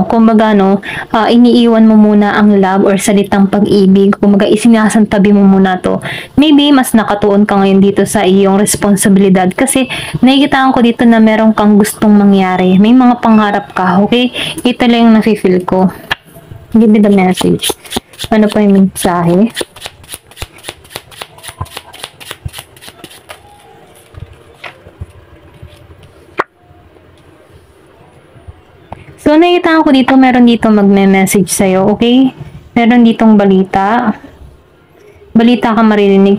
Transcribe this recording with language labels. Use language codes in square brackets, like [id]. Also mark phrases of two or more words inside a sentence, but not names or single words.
[tl] Kumbaga, no, iniiwan mo muna ang [en] love or [tl] salitang pag-ibig. Kumbaga, isinasantabi mo muna to. Maybe, mas nakatuon ka ngayon dito sa iyong responsibilidad kasi nakikitaan ko dito na meron kang gustong mangyari. May mga pangarap ka, okay? Ito lang yung nafe-feel ko. [en] Give me the message. [tl] Ano pa yung mensahe? So, nakita ko dito, meron dito magme-message sa'yo, okay? Meron ditong balita. Balita ka maririnig.